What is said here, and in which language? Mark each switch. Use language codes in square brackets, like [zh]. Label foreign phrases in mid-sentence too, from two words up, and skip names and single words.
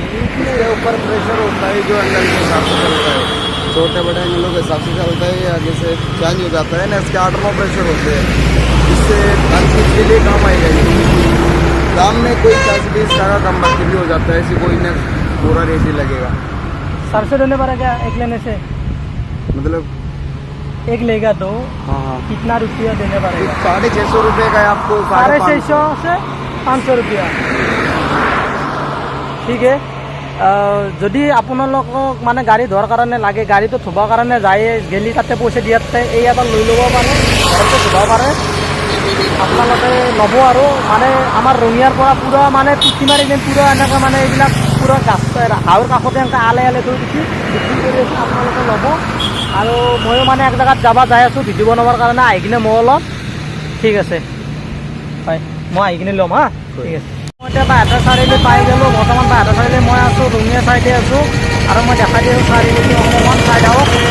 [hi] ये ऊपर प्रेशर होता है जो अंदर के हिसाब से चलता है छोटे बड़े एंगलों के हिसाब से चलता है आगे से चेंज हो जाता है ना इसके 8 प्रेशर होते हैं इससे हर चीज़ के लिए काम आएगा दाम में कोई 10-20 टका कम बाकी भी हो जाता है ऐसी कोई ना पूरा रेट ही लगेगा सर से लेने पड़ा क्या एक लेने से मतलब एक लेगा तो हाँ कितना रुपया देने पड़ेगा 650 रुपये का है आपको 650 से 500 रुपया [as] ঠিক আছে যদি আপোনালোকক মানে গাড়ী ধোৱাৰ কাৰণে লাগে গাড়ীটো ধুবৰ কাৰণে যায় গেলি তাতে পইচা দিয়াতে এই এটা লৈ ল'ব পাৰে ঘৰতে ধুব পাৰে আপোনালোকে ল'ব আৰু মানে আমাৰ ৰঙিয়াৰ পৰা পূৰা মানে পুঠিমাৰি যেন পূৰা এনেকৈ মানে এইবিলাক পূৰা গাছ হাওৰ কাষতে এনেকৈ আলে থৈ দিছে বিক্ৰী কৰি আছে আপোনালোকে ল'ব আৰু ময়ো মানে এক জেগাত যাব যাই আছোঁ ভিডিঅ' বনাবৰ কাৰণে আহি কিনে ময়ো ল'ম ঠিক আছে হয় মই আহি কিনে ল'ম হা ঠিক আছে মই এতিয়া বাহিৰৰ চাৰিআলি পাই গ'লোঁ বৰ্তমান বাহিৰৰ চাৰিআলি মই আছোঁ ৰঙিয়া চাইডে আছোঁ আৰু মই দেখাই দিওঁ চাৰিআলি অকণমান চাই থাকক